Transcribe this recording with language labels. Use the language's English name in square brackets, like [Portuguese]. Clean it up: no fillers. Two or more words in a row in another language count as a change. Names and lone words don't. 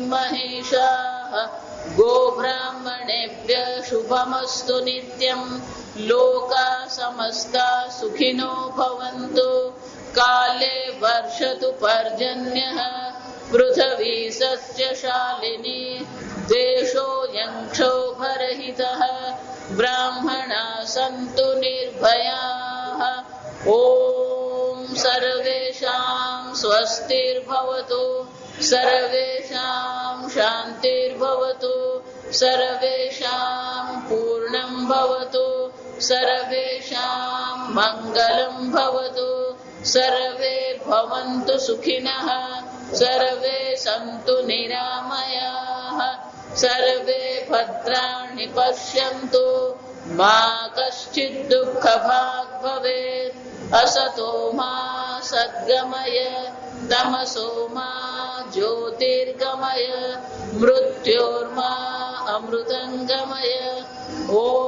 [Sanskrit] મહિષાઃ ગોબ્રાહ્મણેભ્યઃ શુભમસ્તુ નિત્યં લોકા સમસ્તા સુખિનો ભવन्तु કાલે વર્ષતુ પર્જન્યઃ પૃથ્વી સસ્યશાલિની દેશોऽયં ક્ષોભરહિતઃ બ્રાહ્મણા સन्तુ નિર્ભયાઃ. ઓમ સર્વેષાં સ્વસ્તિર્ભવતુ सर्वेषां शान्तिर्भवतु सर्वेषां पूर्णं भवतु सर्वेषां मङ्गलं भवतु सर्वे भवन्तु सुखिनः सर्वे सन्तु निरामयाः सर्वे भद्राणि पश्यन्तु मा कश्चित् दुःखभाग् भवेत् असतो मा सद्गमय तमसो मा ज्योतिर्गमय मृत्योर्मा अमृतङ्गमय ॐ